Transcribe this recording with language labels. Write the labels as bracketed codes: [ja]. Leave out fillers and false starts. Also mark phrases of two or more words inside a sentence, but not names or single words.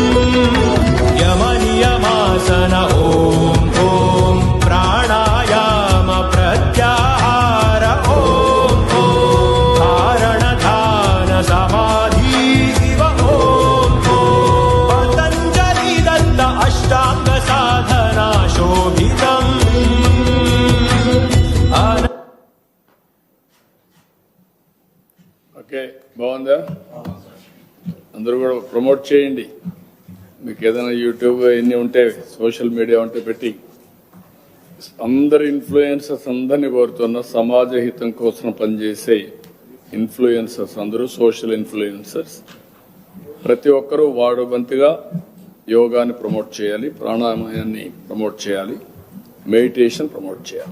[sa] यमनियमासन ॐ ॐ प्राणायाम प्रत्याहार ॐ ॐ धारण ध्यान समाधि शिव ॐ पतञ्जलि दत्त अष्टांग साधना शोभितम् [te] ఓకే, బాగుందా? అందరూ కూడా ప్రమోట్ చేయండి. మీకు ఏదైనా యూట్యూబ్ ఎన్ని ఉంటే, [en] social media [te] ఉంటే పెట్టి అందరు ఇన్ఫ్లుయెన్సర్స్ అందరినీ కోరుతున్న సమాజ హితం కోసం పనిచేసే ఇన్ఫ్లుయెన్సర్స్ అందరూ [en] social influencers [te] ప్రతి ఒక్కరూ వాడు వంతుగా యోగాని ప్రమోట్ చేయాలి, ప్రాణాయామాన్ని ప్రమోట్ చేయాలి, మెడిటేషన్ ప్రమోట్ చేయాలి.